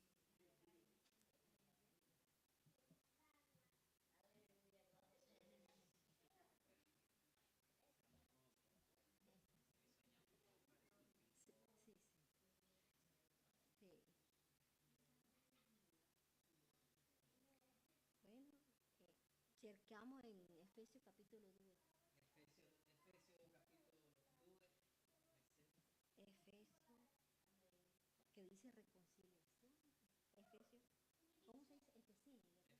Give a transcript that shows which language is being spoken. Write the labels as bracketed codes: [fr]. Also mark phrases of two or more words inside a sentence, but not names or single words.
[it] Sì, sì, sì. Bueno, cerchiamo in Efesio capitolo 2. [es] Efesio, que dice reconciliación. Efesio, ¿cómo se dice? Efesini, ¿verdad?